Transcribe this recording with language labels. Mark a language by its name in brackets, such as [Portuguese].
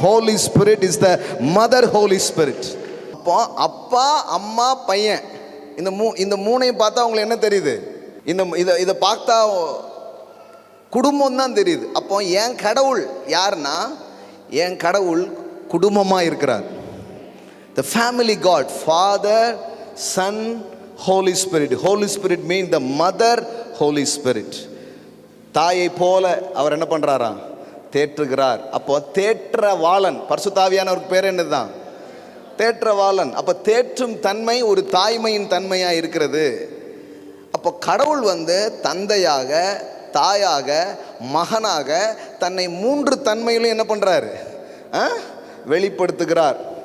[English] Holy spirit is the mother holy spirit. [Tamil] அப்போ அப்பா, அம்மா, பையன், இந்த மூணையும் பார்த்தா அவங்களுக்கு என்ன தெரியுது? இதை பார்த்தா குடும்பம் தான் தெரியுது. அப்போ என் கடவுள் யாருன்னா, என் கடவுள் குடும்பமாக இருக்கிறார். [English] The family God, Father, Son, Holy Spirit. Holy Spirit means the mother, Holy Spirit. [Tamil] தாயை போல அவர் என்ன பண்றாரா? தேற்றுகிறார். அப்போ தேற்றவாளன், பரிசுத்தாவியானவருக்கு பேர் என்னதுதான்? தேற்றவாளன். அப்போ தேற்றும் தன்மை ஒரு தாய்மையின் தன்மையா இருக்கிறது. அப்போ கடவுள் தந்தையாக, தாயாக, மகனாக தன்னை 3 தன்மையிலும் என்ன பண்றாரு? வெளிப்படுத்துகிறார்.